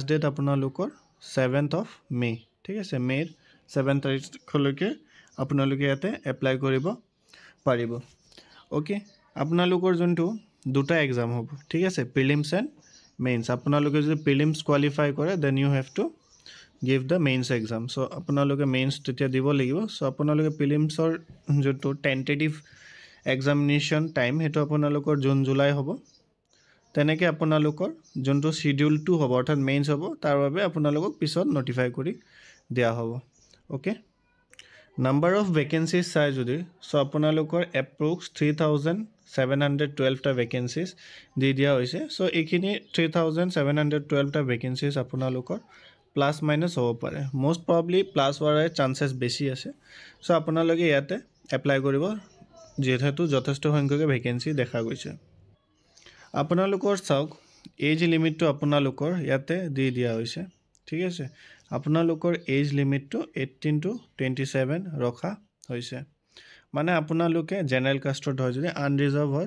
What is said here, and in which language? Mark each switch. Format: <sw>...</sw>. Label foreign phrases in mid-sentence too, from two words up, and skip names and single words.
<as>ডেট আপোনালোকৰ</as> <en>7th of May</en> <as>ঠিক আছে মে 7 তাৰিখলৈকে আপোনালোকে ইয়াতে এপ্লাই কৰিব পাৰিব ওকে আপোনালোকৰ যোনটো দুটা এক্সাম হ'ব ঠিক আছে</as> <en>prelims and mains</en> <as>আপোনালোকে যদি প্ৰিলিমছ কোৱালিফাই কৰে</as> <en>then you have to give the mains exam</en> <as>সো আপোনালোকে মেইনছ তেতিয়া দিব লাগিব সো আপোনালোকে প্ৰিলিমছৰ যোনটো</as> <en>tentative examination time</en> <as>হেতু আপোনালোকৰ জুন জুলাই হ'ব তেনেকে আপোনালোকৰ যোনটো শিডিউল 2 হ'ব অৰ্থাৎ মেইনছ হ'ব তাৰ বাবে আপোনালোকক পিছত নটিফাই কৰি দিয়া হ'ব ওকে</as> <en>Number of vacancies</en> <as>চাই যদি সো আপোনালোকৰ approx 3712 টা vacancies দি দিয়া হৈছে সো এইখিনি 3712 টা vacancies আপোনালোকৰ</as> <en>plus minus</en> <as>হ'ব পাৰে</as> <en>most probably</en> <as>প্লাস হোৱাৰ চান্সেস বেছি আছে সো আপোনালোকে ইয়াতে এপ্লাই কৰিব যেহেতু যথেষ্ট সংখ্যক ভ্যাকেন্সি দেখা গৈছে আপোনালোকৰ চাওক</as> <en>age limit</en> <as>আপোনালোকৰ ইয়াতে দি দিয়া হৈছে ঠিক আছে আপোনালোকৰ</as> <en>age limit</en> <as>18 to 27 ৰখা হৈছে মানে আপোনালোকে</as> <en>general caste</en> <as>হয় যদি আনৰিজাৰ্ভ হয়</as>